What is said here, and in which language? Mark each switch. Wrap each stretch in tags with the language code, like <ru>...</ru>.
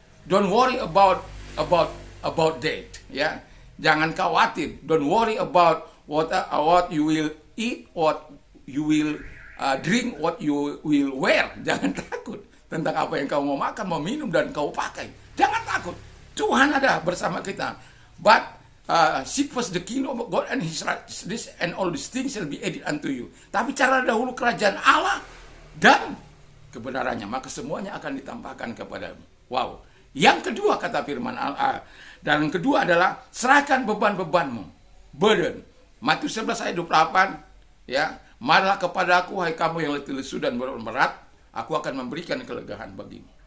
<en>Don't worry about that, ya.</en> <id>Jangan khawatir.</id> <en>Don't worry about what you will eat, what you will drink, what you will wear.</en> <id>Jangan takut tentang apa yang kau mau makan, mau minum, dan kau pakai. Jangan takut. Tuhan ada bersama kita.</id> <en>But seek first the kingdom of God and His righteousness, and all these things shall be added unto you.</en> <id>Tapi cara dahulu kerajaan Allah dan kebenarannya, maka semuanya akan ditambahkan kepadamu. Wow. Yang kedua kata firman Allah, dan yang kedua adalah serahkan beban-bebanmu. Burden. Matius 11 ayat 28, ya. Marilah kepada aku, hai kamu yang letih lesu dan beban berat, aku akan memberikan kelegaan bagimu.</id>